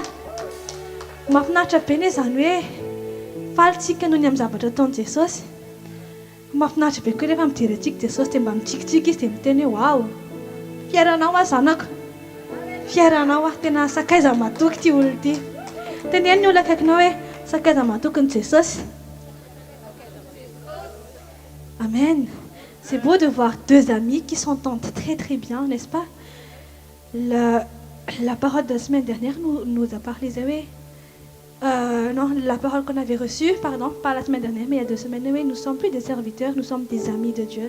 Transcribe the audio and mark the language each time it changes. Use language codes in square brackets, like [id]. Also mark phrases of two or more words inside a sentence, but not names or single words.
[mg] Mahafinaritra be ny zany hoe falitsika noho ny amin'ny zavatra ataon'i Jesosy. Mahafinaritra be koa rehefa mijery antsika Jesosy dia mba mitsikitsiky izy dia miteny hoe wow, fier anao aho zanako, fier anao aho, tena sakaiza matoky ity olona ity. Teneno ny olona akaikinao hoe sakaiza matoky ny Jesosy. Amen. [fr] C'est beau de voir deux amis qui s'entendent très très bien, n'est-ce pas? La parole de la semaine dernière nous a parlé, non, la parole qu'on avait reçue, pardon, pas la semaine dernière, mais il y a 2 semaines, mais nous ne sommes plus des serviteurs, nous sommes des amis de Dieu.